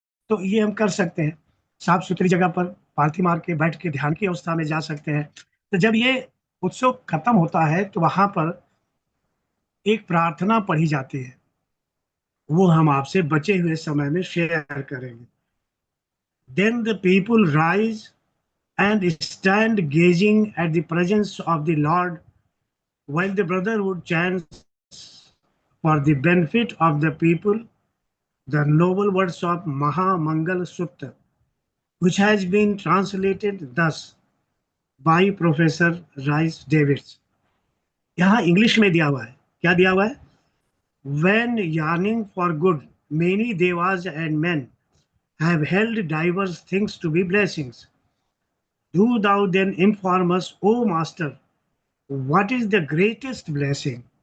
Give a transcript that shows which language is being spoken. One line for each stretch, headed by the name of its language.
Hindi: तो ये हम कर सकते हैं। साफ सुथरी जगह पर पालथी मार के बैठ के ध्यान की अवस्था में जा सकते हैं। तो जब ये उत्सव खत्म होता है तो वहां पर एक प्रार्थना पढ़ी जाती है, वो हम आपसे बचे हुए समय में शेयर करेंगे।
English: Then the people rise and stand gazing at the presence of the Lord, while the brotherhood chants for the benefit of the people the noble words of Maha Mangal Sutta, which has been translated thus by Professor Rice Davids.
Hindi: यहाँ English में दिया हुआ है, क्या दिया हुआ है?
English: When yearning for good, many devas and men have held diverse things to be blessings. Do thou then inform us, O Master, what is the greatest blessing?